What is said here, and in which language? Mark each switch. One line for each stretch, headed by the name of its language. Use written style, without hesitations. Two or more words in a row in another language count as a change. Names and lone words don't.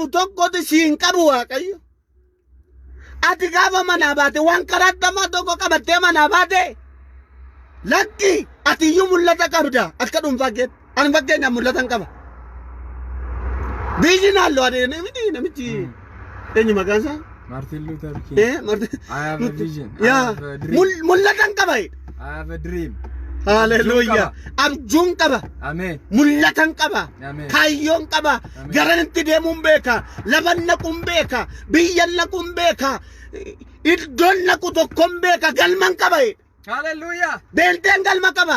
Oromo: tokkotu siin qabu waaqayyo ati gaafa manaa baate waan karaadhamaa tokko qabattee manaa baate lakki ati iyyuu mul'ata qabda akka dhuunfaa keetti ani fakkeenyaaf mul'atan qaba biyyi naalloo adeemee miti namichi eenyu maqaan isaa
English: Martin Luther King. Martin I have a vision.
Oromo: yaa
English: I have a dream.
Oromo: mul'atan qaba
English: I have a dream.
Oromo: haleluuyaa abjuun qaba Ameen. mul'atan qaba Ameen. kaayyoon qaba Ameen. garan itti deemuun beeka laban naquun beeka biyyan naquun beeka iddoon naqu tokkoon beeka galman qaba Hallelujah. beenteen galma qaba